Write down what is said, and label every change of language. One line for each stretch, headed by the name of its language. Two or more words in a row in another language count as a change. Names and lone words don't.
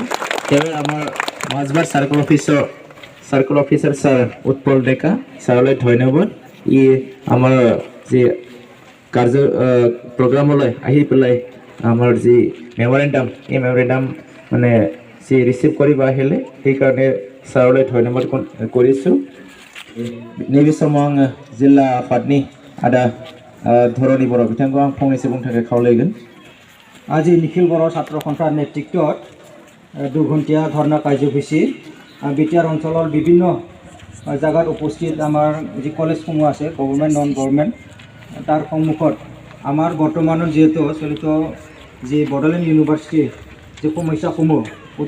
Assamese: তেওঁ আমাৰ মাজবাট
English: circle officer
Assamese: ছাৰ উৎপল ডেকা ছাৰলৈ ধন্যবাদ ই আমাৰ যি কাৰ্য প্ৰগ্ৰামলৈ আহি পেলাই আমাৰ যি মেমৰেণ্ডাম এই মেমৰেণ্ডাম মানে যি ৰিচিভ কৰিব আহিলে সেইকাৰণে ছাৰলৈ ধন্যবাদ কৰিছোঁ
Bodo: नैबेसमाव जिल्ला आफादनि आदा धरणी बर' बिथांखौ आं फंनैसो बुंनो थाखाय खावलायगोन
Assamese: আজি নিখিল बर' ছাত্ৰ সন্থাৰ নেতৃত্বত 2 ঘণ্টীয়া ধৰ্ণা কাৰ্যসূচী বিটিআৰ অঞ্চলৰ বিভিন্ন জায়গাত উপস্থিত আমাৰ যি কলেজসমূহ আছে
English: government non government
Assamese: তাৰ সন্মুখত আমাৰ বৰ্তমানৰ যেহেতু চলিত যি বড়োলেণ্ড ইউনিভাৰ্চিটি যে সমস্যাসমূহ অতি